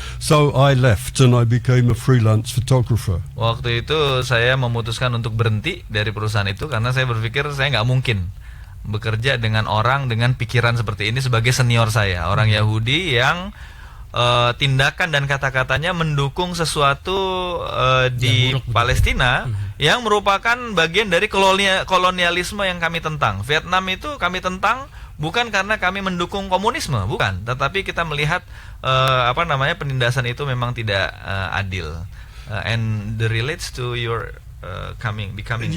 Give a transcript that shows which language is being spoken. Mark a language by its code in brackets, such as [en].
[en] So I left and I became a freelance photographer. [id] Waktu itu saya memutuskan untuk berhenti dari perusahaan itu karena saya berpikir saya nggak mungkin bekerja dengan orang dengan pikiran seperti ini sebagai senior saya, orang Yahudi yang tindakan dan kata-katanya mendukung sesuatu di Palestina yang merupakan bagian dari kolonialisme yang kami tentang. Vietnam itu kami tentang bukan karena kami mendukung komunisme, bukan, tetapi kita melihat penindasan itu memang tidak adil. [en] And the relates to your becoming.